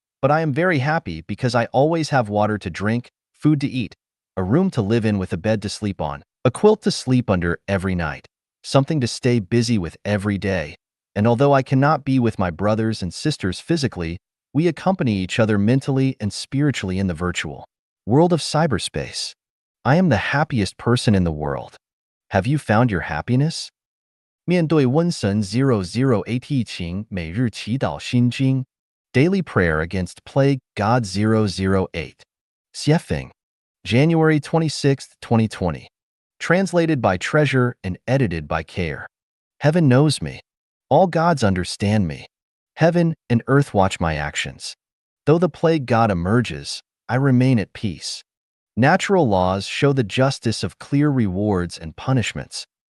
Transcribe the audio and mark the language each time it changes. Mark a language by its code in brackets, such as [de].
[en] But I am very happy because I always have water to drink, food to eat, a room to live in with a bed to sleep on, a quilt to sleep under every night, something to stay busy with every day. And although I cannot be with my brothers and sisters physically, we accompany each other mentally and spiritually in the virtual world of cyberspace. I am the happiest person in the world. Have you found your happiness? [zh] 面对瘟神008情每日祈祷心经 [en] Daily Prayer Against Plague God 008. Xiefeng. January 26, 2020. Translated by Treasure and edited by Care. Heaven knows me. All gods understand me. Heaven and earth watch my actions. Though the plague god emerges, I remain at peace. Natural laws show the justice of clear rewards and punishments.